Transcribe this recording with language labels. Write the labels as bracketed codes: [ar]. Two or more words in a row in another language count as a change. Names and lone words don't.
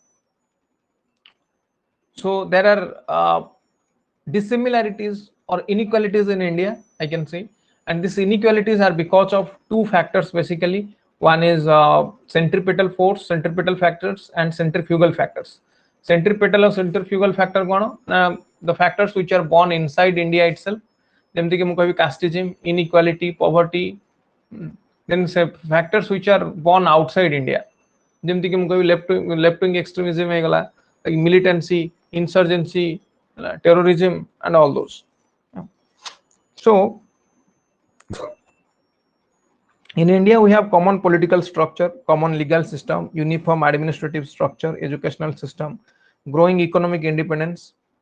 [en] So there are dissimilarities or inequalities in India, I can say, and these inequalities are because of two factors basically. One is centripetal force, centripetal factors, and centrifugal factors. Centripetal or centrifugal factor the factors which are born inside India itself, [or] ଯେମିତି କି ମୁଁ କହିବି [en] casteism, inequality, poverty. Then factors which are born outside India, [or] ଯେମିତି କି ମୁଁ କହିବି [en] left wing extremism ହେଇଗଲା, like militancy, insurgency, terrorism, and all those. So in India we have common political structure, common legal system, uniform administrative structure, educational system, growing economic independence.